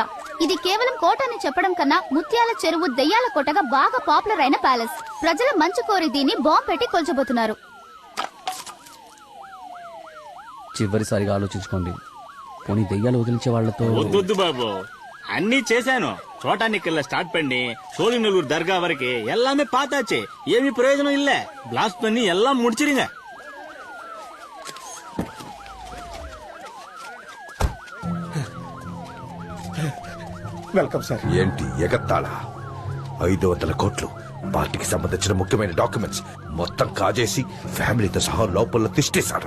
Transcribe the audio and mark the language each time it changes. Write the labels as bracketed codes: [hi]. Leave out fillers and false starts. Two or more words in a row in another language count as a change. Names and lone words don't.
[te] ఇది కేవలం కోట అని చెప్పడం కన్నా ముత్యాల చెరువు దెయ్యాల కోటగా బాగా పాపులర్ అయిన ప్యాలెస్. ప్రజల మంచు కోరి దీన్ని బాంబు పెట్టి కొల్చబోతున్నారు. చివరిసారిగా ఆలోచించుకోండి. పోనీ దెయ్యాలు వదిలించే వాళ్లతో వద్దు బాబు, అన్ని చేశాను. చోటానికల్లా స్టార్ట్ [ta] பண்ணி சோழிநல்லூர் தர்கா வரைக்கும் எல்லாமே பார்த்தாச்சு. ஏமி பிரயோஜனம் இல்ல. பிளாஸ்ட் பண்ணி எல்லாம் முடிச்சிருங்க. [te] వెల్కమ్ సార్. ఏంటి ఎగత్తాళ? 500 కోట్లు, పార్టీకి సంబంధించిన ముఖ్యమైన డాక్యుమెంట్స్ మొత్తం కాజేసి ఫ్యామిలీతో సహా లోపల తిష్టేశారు.